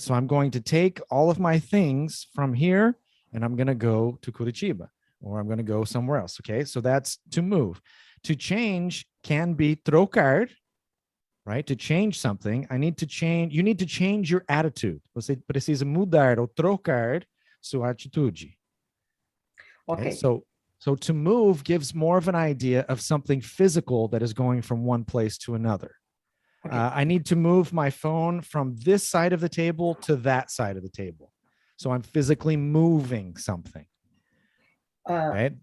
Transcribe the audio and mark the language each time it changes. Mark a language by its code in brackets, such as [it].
[en] So I'm going to take all of my things from here and I'm going to go to Curitiba, or I'm going to go somewhere else. Okay. So that's to move. To change can be trocar, right? To change something, you need to change your attitude. [pt] Você precisa mudar ou trocar sua atitude. [en] Okay. So to move gives more of an idea of something physical that is going from one place to another. Okay. I need to move my phone from this side of the table to that side of the table. So I'm physically moving something. Right?